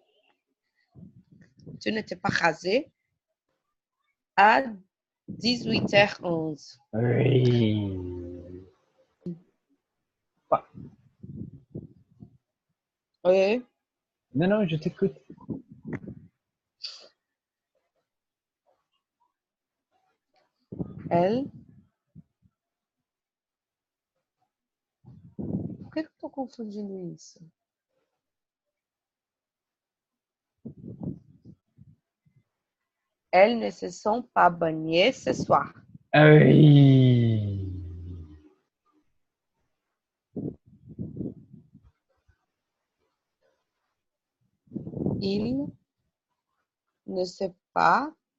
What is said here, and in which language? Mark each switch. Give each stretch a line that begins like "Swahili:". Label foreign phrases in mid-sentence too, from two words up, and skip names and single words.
French: Tu n'étais pas rasé à 18h11. Oui. Pas- Oui. Non, non, je t'écoute. Elle.
Portuguese: Por que eu estou confundindo isso?
French: Elles ne se sont pas baignées ce soir. Oui. Il ne sait pas.